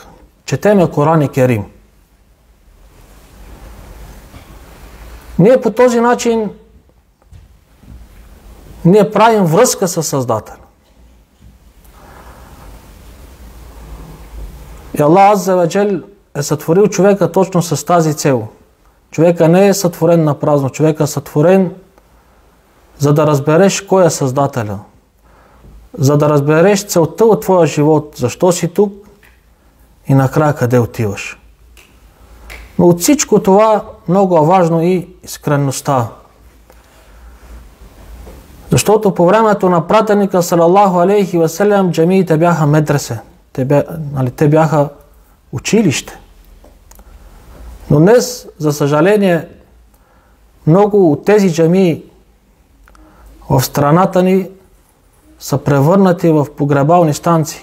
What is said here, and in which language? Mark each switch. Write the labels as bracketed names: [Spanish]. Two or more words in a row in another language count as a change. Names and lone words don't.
[Bulgarian] Четеме Коран и Керим. Ние по този начин ние правим връзка с Създателя. И Аллах [Arabic] عز وجل [Bulgarian] е сътворил човека точно с тази цел. Човека не е сътворен на празно. Човека е сътворен, за да разбереш кой е Създателя. За да разбереш целта от твоя живот. Защо си тук и накрая къде отиваш. Но от всичко това много е важно и искренността. Защото по времето на пратеника [Arabic] صلى الله عليه وسلم [Bulgarian] джамиите бяха медресе. Те бяха училище. Но днес, за съжаление, много от тези джамии в страната ни са превърнати в погребални станции.